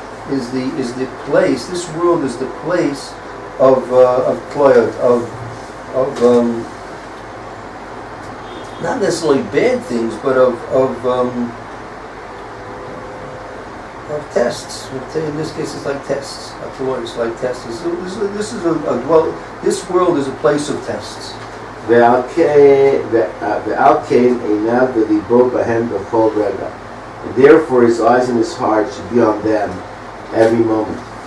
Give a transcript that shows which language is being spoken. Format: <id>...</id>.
<en>is the place. This world is the place of kloyot, of not necessarily bad things, but of tests. In this case, it's like tests. It's like tests. This world is a place of tests.</en> <he>ועל כן עיניו וליבו בהם בכל רגע.</he> <en>And therefore his eyes and his heart should be on them every moment.</en>